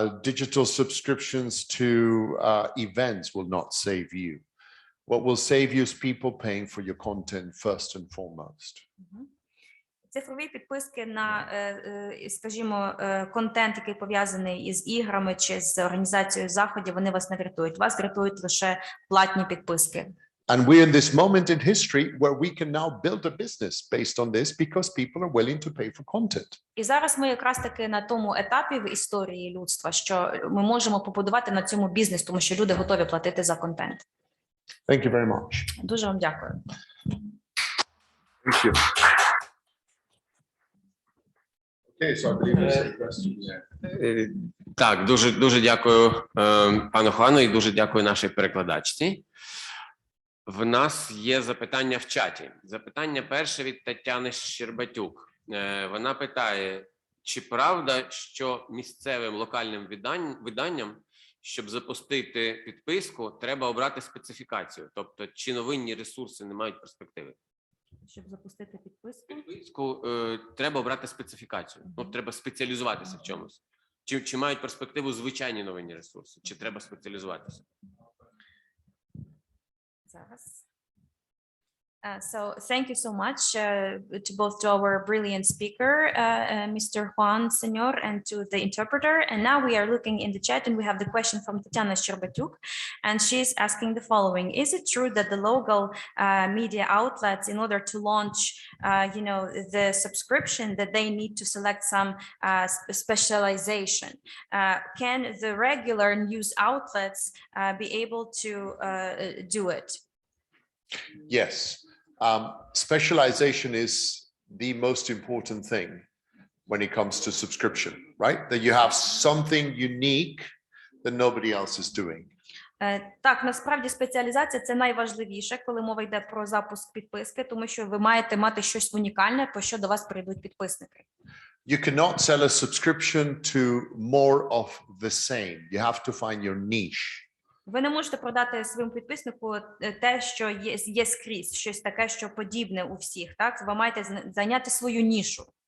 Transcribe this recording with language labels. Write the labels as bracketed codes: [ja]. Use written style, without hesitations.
[en] Digital subscriptions to events will not save you. What will save you is people paying for your content first and foremost. [uk] Цифрові підписки на, скажімо, контент, який пов'язаний із іграми чи з організацією заходів, вони вас не врятують. Вас врятують лише платні підписки. [en] And we're in this moment in history where we can now build a business based on this because people are willing to pay for content. [uk] І зараз ми якраз таки на тому етапі в історії людства, що ми можемо побудувати на цьому бізнес, тому що люди готові платити за контент. [en] Thank you very much. [uk] Дуже вам дякую. [en] Thank you. Okay, so I believe there's a question. [uk] Так, дуже дякую пану Хуану і дуже дякую нашій перекладачці. В нас є запитання в чаті. Запитання перше від Тетяни Щербатюк. Вона питає, чи правда, що місцевим локальним виданням, щоб запустити підписку, треба обрати специфікацію? Тобто, чи новинні ресурси не мають перспективи? Щоб запустити підписку, треба обрати специфікацію. Треба спеціалізуватися в чомусь. Чи мають перспективу звичайні новинні ресурси? Чи треба спеціалізуватися? [en] So thank you so much to both to our brilliant speaker, Mr. Juan Señor, and to the interpreter. And now we are looking in the chat and we have the question from Tatiana Sherbatyuk. And she's asking the following. Is it true that the local media outlets, in order to launch, the subscription, that they need to select some specialization? Can the regular news outlets be able to do it? Yes. Specialization is the most important thing when it comes to subscription, right? That you have something unique that nobody else is doing. [uk] Так, насправді спеціалізація – це найважливіше, коли мова йде про запуск підписки, тому що ви маєте мати щось унікальне, по що до вас прийдуть підписники. [en] You cannot sell a subscription to more of the same. You have to find your niche. [uk] Ви не можете продати своєму підписнику те, що є скрізь, щось таке, що подібне у всіх, так? Ви маєте зайняти свою нішу.